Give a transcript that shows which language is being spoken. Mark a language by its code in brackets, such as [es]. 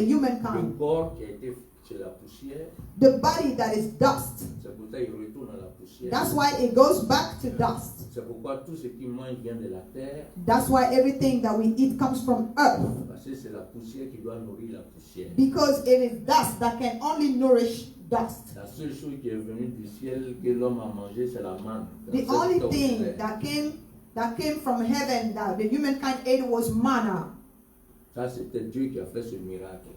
[fr] Le [en] humankind. [fr] corps qui a été c'est la poussière, [en] The body that is dust. [fr] c'est pour ça qu'il retourne à la poussière. [en] That's why it goes back to dust. [fr] C'est pourquoi tout ce qui mange vient de la terre, [en] That's why everything that we eat comes from earth. [fr] parce que c'est la poussière qui doit nourrir la poussière. [en] Because it is dust that can only nourish dust. [fr] La seule chose qui est venue du ciel que l'homme a mangé, c'est la manne. [en] The only thing that came from heaven that the humankind ate was manna. [fr] Ça, c'était Dieu qui a fait ce miracle.